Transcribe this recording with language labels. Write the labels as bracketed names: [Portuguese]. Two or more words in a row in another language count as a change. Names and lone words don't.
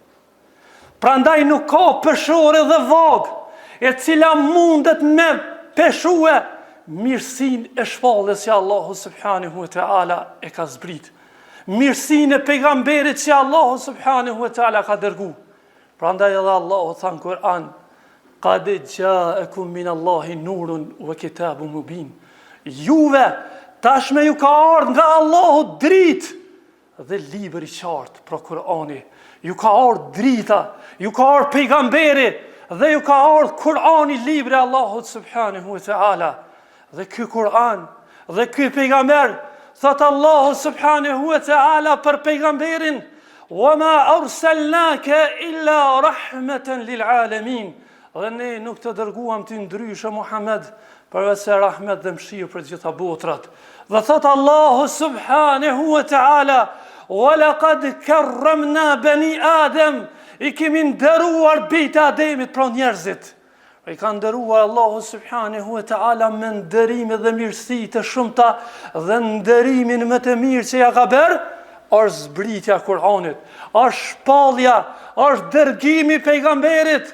[Albanian] Prandaj nuk ka peshore dhe vagë e cila mundet me peshue mirësinë e shpalljes që Allahu [Arabic] سبحانه وتعالى [Albanian] e ka zbrit. Mirësinë e pejgamberit që Allahu [Arabic] سبحانه وتعالى [Albanian] ka dërgu. Prandaj edhe Allahu tha në Kur'an: [Arabic] "قد جاءكم من الله نور وكتاب مبين." [Albanian] Juve tashme ju ka ardhur nga Allahu dritë dhe libër i qartë, pra Kur'ani. Ju ka ardhur drita, ju ka ardhur pejgamberi dhe ju ka ardhur Kur'ani, libri i Allahut [Arabic] سبحانه وتعالى. [Albanian] Dhe ky Kur'an dhe ky pejgamber, thot Allahu [Arabic] سبحانه وتعالى [Albanian] për pejgamberin: [Arabic] "وما أرسلناك إلا رحمة للعالمين." [Albanian] Dhe ne nuk të dërguam ty ndryshe Muhammed, përveçse rahmet dhe mëshirë për gjitha botrat. Dhe thot Allahu [Arabic] سبحانه وتعالى: "ولقد كرمنا بني آدم." [Albanian] I kemi nderuar bijt e Ademit, pra njerëzit. I ka nderuar Allahu [Arabic] سبحانه وتعالى [Albanian] me nderime dhe mirësi të shumta, dhe nderimin më të mirë që ja ka bërë është zbritja e Kur'anit, është shpallja, është dërgimi i pejgamberit.